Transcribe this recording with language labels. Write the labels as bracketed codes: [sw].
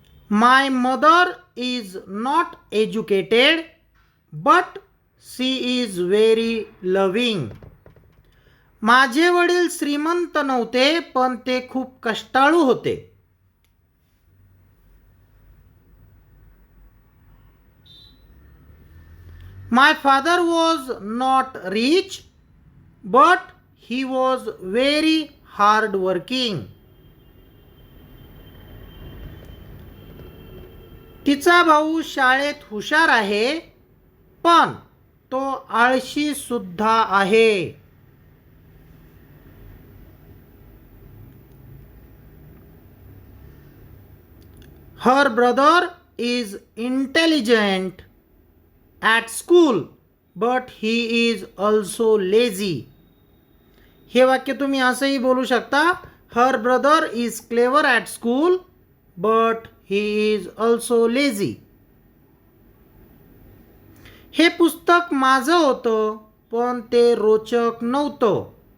[en] My mother is not educated, but she is very loving. [mr] माझे वडील श्रीमंत नव्हते, पण ते खूप कष्टाळू होते. [en] My father was not rich, but he was very hard working. [mr] तिचा भाऊ शाळेत हुशार आहे, पण तो आळशी सुद्धा आहे. [en] Her brother is intelligent at school, but he is also lazy. [mr] हे वाक्य तुम्ही असंही बोलू शकता. [en] Her brother is clever at school, but he is also lazy. [mr] हे पुस्तक माझं होतं, पण ते रोचक नव्हतं.